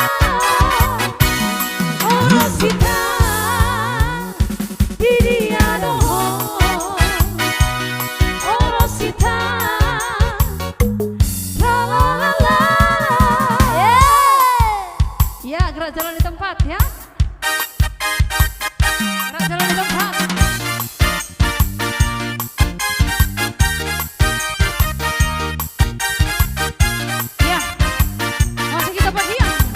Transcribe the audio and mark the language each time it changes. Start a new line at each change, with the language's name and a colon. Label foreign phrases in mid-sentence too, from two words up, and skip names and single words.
Indonesian: oh Rosita, Viviana, oh Rosita, la la la la. Ya, gerak jalan di tempat ya. Gerak jalan di tempat. Ya, masih kita bagian.